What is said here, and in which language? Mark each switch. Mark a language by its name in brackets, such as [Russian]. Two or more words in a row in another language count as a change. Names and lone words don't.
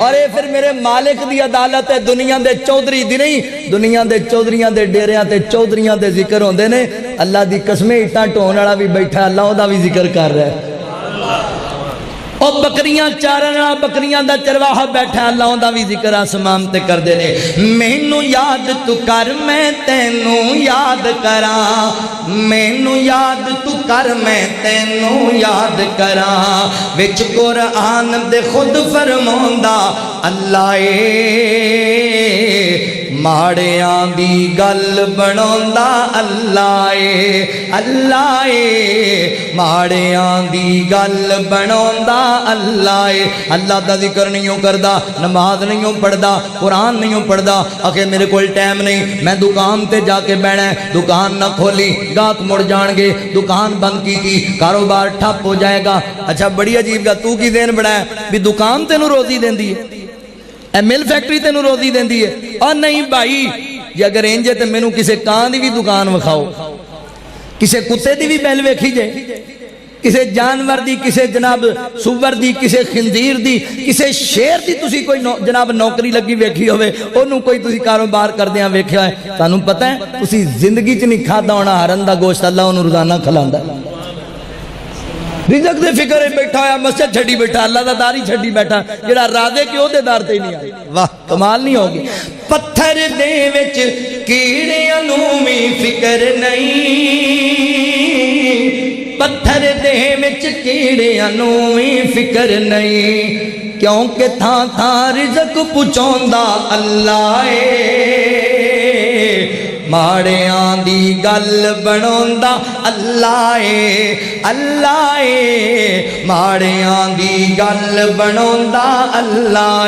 [Punjabi] اور اے پھر میرے مالک دی عدالت ہے. دنیا دے چودھری دی نہیں, دنیا دے چودھریاں دے ڈیریاں تے چودھریاں دے ذکر ہوندے نے. اللہ دی قسمیں اٹھاں ٹھون والا بھی بیٹھا, اللہ او دا بھی ذکر کر رہا ہے. او بکریاں چارن والا بکریاں دا چرواہا بیٹھا, اللہ دا بھی ذکر آسمان تے کر دے نے. مینوں یاد تو کر میں تینوں یاد کراں, مینوں یاد تو کر میں تینوں یاد کراں. وچ قرآن دے خود فرماوندا اللہ ماڑیاں دی گل بناوندا اللہ اللہ ماڑیاں دی گل بناوندا اللہ. اللہ دا ذکر نہیں کردا, نماز نہیں پڑھدا, قرآن نہیں پڑھدا. آخے میرے کوئی ٹائم نہیں, میں دکان تے جا کے بیٹھنا ہے. دکان نہ کھولی گاہک مڑ جان گے, دکان بند کی تھی کاروبار ٹھپ ہو جائے گا. اچھا بڑی عجیب گا, تو کی دین بڑا ہے بھی دکان تینوں روزی دیندی ہے, اے [English] mill factory [Punjabi] تینوں روزی دیندی ہے. اور نہیں بھائی جی اگر انجے تے مینوں کسے کان دی بھی دکان وکھاؤ, کسے کتے دی بھی بیل ویکھی جائے, کسے جانور دی, کسے جناب سور دی, کسے خنزیر دی, کسے شیر دی تسی کوئی جناب نوکری لگی ویکھی ہوئے, انہوں کوئی تسی کاروبار کر دیاں ویکھیا ہے. تانوں پتہ ہے تسی زندگی چ نہیں کھادا ہونا ہرن دا گوشت, اللہ انہوں روزانہ کھلاندا. رزق دے فکر ہے بیٹھا ہے, مسجد چھڑی بیٹھا, اللہ دا داری چھڑی بیٹھا, جڑا راضے کیوں دے دار تے ہی نہیں آئی. واہ کمال نہیں ہوگی. پتھر دے وچ کیڑیاں نوں وی فکر نہیں, پتھر دے وچ کیڑیاں نوں وی فکر نہیں, کیونکہ تھاں تھاں رزق پہنچاوندا اللہ ماڑیاں دی گل بناوندا اللہ اللہ ماڑیاں دی گل بناوندا اللہ.